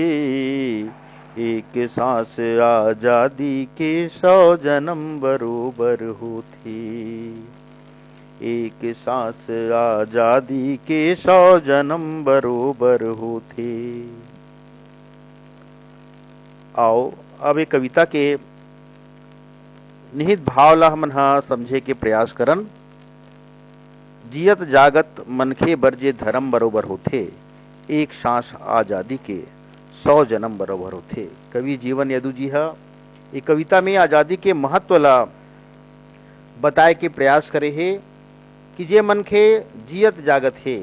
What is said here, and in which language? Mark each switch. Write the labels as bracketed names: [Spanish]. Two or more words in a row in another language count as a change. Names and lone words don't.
[Chhattisgarhi] एक सांस आजादी के 100 जन्म बरोबर होती। एक सांस आजादी के 100 जन्म बरोबर होती। आओ अब एक कविता के निहित भाव ला हमन हा समझे के प्रयास करन। जियत जागत मनखे बरजे धर्म बरोबर होथे, एक सांस आजादी के 100 जन्म बरोबर होथे। कवि जीवन यदु जी हा ये कविता में आजादी के महत्व ला बताए के प्रयास करे हे कि जे मनखे जियत जागत है।